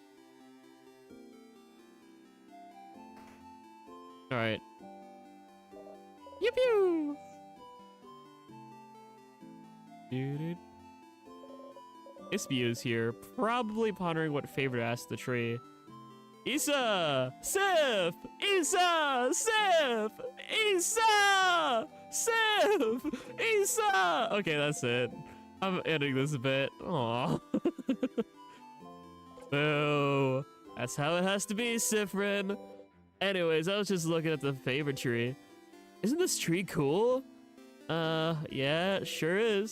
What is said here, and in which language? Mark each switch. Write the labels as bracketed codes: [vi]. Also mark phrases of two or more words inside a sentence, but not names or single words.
[en] All right. Pew pew. Dude. Ispio's here, probably pondering what favor to ask the tree. Issa! Sif! Issa! Sif! Issa! Sif! Issa! Okay, that's it. I'm ending this bit. Aww. Boo. That's how it has to be, Sifrin. Anyways, I was just looking at the favorite tree. Isn't this tree cool? Yeah, it sure is.